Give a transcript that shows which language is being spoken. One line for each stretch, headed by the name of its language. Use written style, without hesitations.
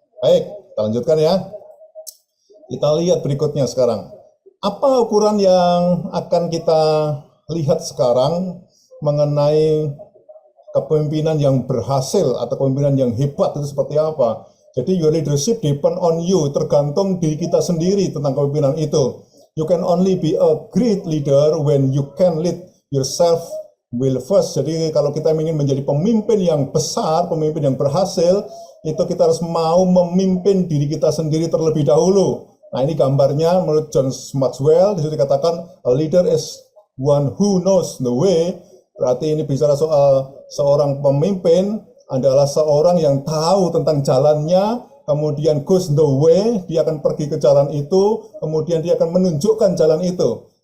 Indonesian: Baik, kita lanjutkan ya. Kita lihat berikutnya sekarang. Apa ukuran yang akan kita lihat sekarang mengenai kepemimpinan yang berhasil atau kepemimpinan yang hebat itu seperti apa? Jadi
English: your leadership depend on you,
Indonesian: tergantung diri kita sendiri tentang kepemimpinan itu.
English: You can only be a great leader when you can lead yourself well first.
Indonesian: Jadi kalau kita ingin menjadi pemimpin yang besar, pemimpin yang berhasil, itu kita harus mau memimpin diri kita sendiri terlebih dahulu. Nah ini gambarnya menurut John Maxwell, disitu dikatakan
English: a leader is one who knows the way.
Indonesian: Berarti ini bicara soal seorang pemimpin adalah seorang yang tahu tentang jalannya, kemudian
English: goes the way,
Indonesian: dia akan pergi ke jalan itu, kemudian dia akan menunjukkan jalan itu.